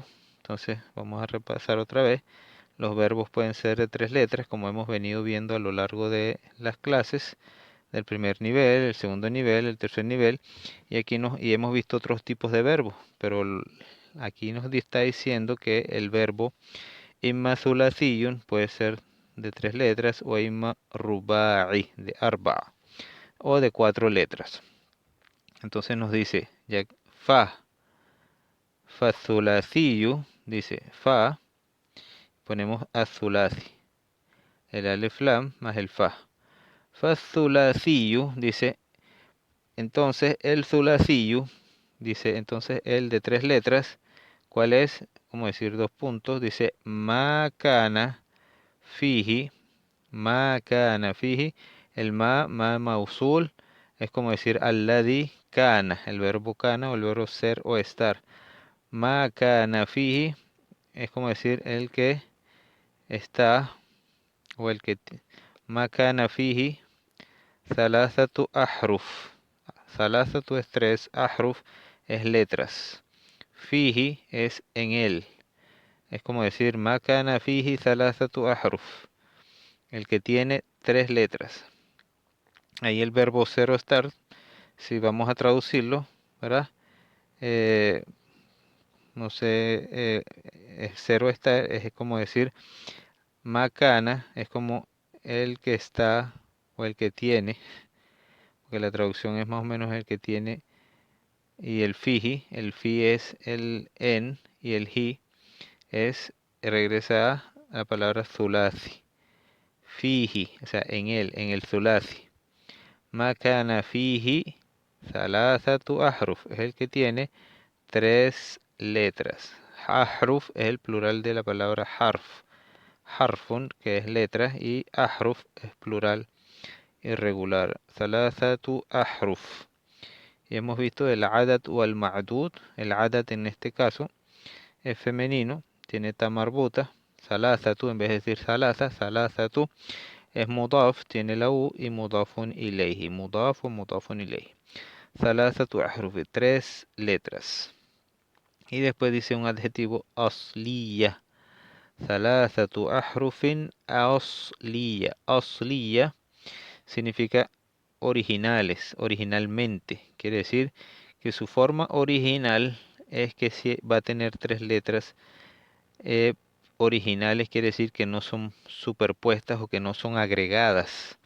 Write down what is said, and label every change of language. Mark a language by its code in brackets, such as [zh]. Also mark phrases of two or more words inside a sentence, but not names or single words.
[es] Entonces vamos a repasar otra vez. Los verbos pueden ser de 3 letras, como hemos venido viendo a lo largo de las clases del primer nivel, el segundo nivel, el tercer nivel, y aquí hemos visto otros tipos de verbos, pero aquí nos está diciendo que el verbo [ar] إما ثلاثي [es] puede ser de 3 letras o [ar] إما رباعي [es] de arba o de 4 letras. Entonces nos dice ya [ar] فالثلاثي, [es] dice fa, ponemos azulathi, el alef lam más el fa. [ar] فالثلاثي, [es] dice, entonces el thulathiyyu, dice, entonces el de 3 letras, ¿cuál es? Como decir 2 puntos, dice [ar] ما كان فيه ما كان فيه, [es] el [ar] ما موصول, [es] es como decir [ar] الذي كان, [es] el verbo kana o el verbo ser o estar. [ar] ما كان فيه [es] es como decir el que está o el que [ar] ما كان فيه ثلاثة أحرف. [es] Thalathatu es 3, ahruf es letras. Fihi es en él. Es como decir [ar] ما كان فيه ثلاثة أحرف. [es] El que tiene 3 letras. Ahí el verbo ser o estar, si vamos a traducirlo, ¿verdad? No sé, ser o estar es como decir macana, es como el que está o el que tiene, porque la traducción es más o menos el que tiene, y el fi es el en, y el hi regresa a la palabra thulathi. Fihi, o sea, en él, en el thulathi. [ar] ما كان فيه ثلاثة أحرف, [es] es el que tiene 3 letras. Ahruf es el plural de la palabra harf. Harfun, que es letra, y ahruf es plural irregular. [ar] ثلاثة أحرف. [es] Y hemos visto el adat o el ma'dud. El adat en este caso es femenino, tiene [ar] تاء مربوطة, [es] salasatu, en vez de decir salasa, salasatu. Es mudaf, tiene la u y [ar] مضاف إليه مضاف إليه. ثلاثة أحرف, [es] 3 letras. Y después dice un adjetivo asliya. [ar] ثلاثة أحرف أصلية. [es] Asliya significa originales, originalmente. Quiere decir que su forma original es que va a tener 3 letras originales, quiere decir que no son superpuestas o que no son agregadas.